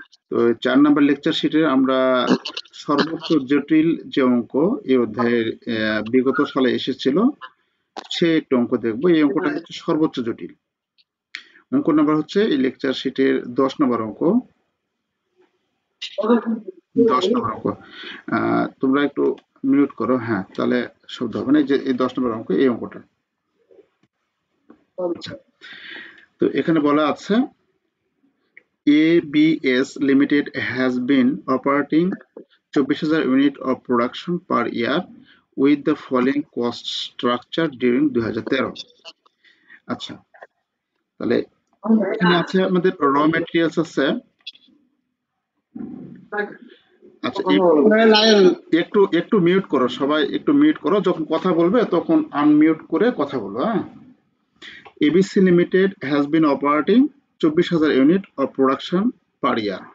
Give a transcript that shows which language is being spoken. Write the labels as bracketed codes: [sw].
[bn] তো 4 নম্বর লেকচার শিটে আমরা সর্বোচ্চ জটিল যে অঙ্ক এই অধ্যায়ের বিগত সালে এসেছিল সে একটু অঙ্ক দেখব। এই অঙ্কটা হচ্ছে সর্বোচ্চ জটিল অঙ্ক। নাম্বার হচ্ছে এই লেকচার শিটের 10 নম্বর অঙ্ক। 10 নম্বর অঙ্ক তোমরা একটু মিউট করো। হ্যাঁ, তাহলে শব্দ হবে না। যে এই 10 নম্বর অঙ্ক, এই অঙ্কটা। আচ্ছা, তো এখানে বলা আছে [en] ABS Limited has been operating 24,000 unit of production per year with the following cost structure during 2013। [bn] আচ্ছা, তাহলে এখানে আছে আমাদের র ম্যাটেরিয়ালস আছে। আচ্ছা, একটু একটু মিউট করো সবাই, একটু মিউট করো। যখন কথা বলবে তখন আনমিউট করে কথা বলবো। হ্যাঁ, [en] ABC Limited has been operating 24,000 unit of production per year.